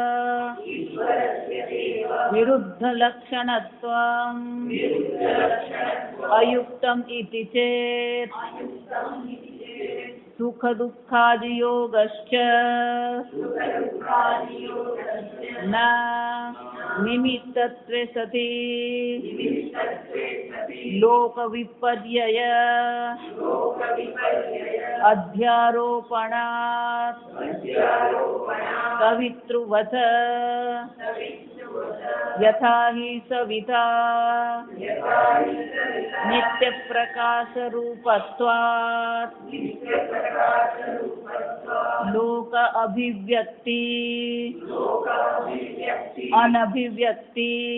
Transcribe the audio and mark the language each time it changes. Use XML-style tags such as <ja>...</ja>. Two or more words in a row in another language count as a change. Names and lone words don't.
<sa>विरुद्धलक्षणत्वम् अयुक्तम् इति चेत् सुखदुःखादियोगश्च न निमित्तत्वे सति लोकविपर्यय અધ્યારોપણાत् સવિતૃવત યથા હિ સવિતા નિત્યપ્રકાશરૂપત્વાत् લોક અભિવ્યક્તિ અનભિવ્યક્તિ</sa>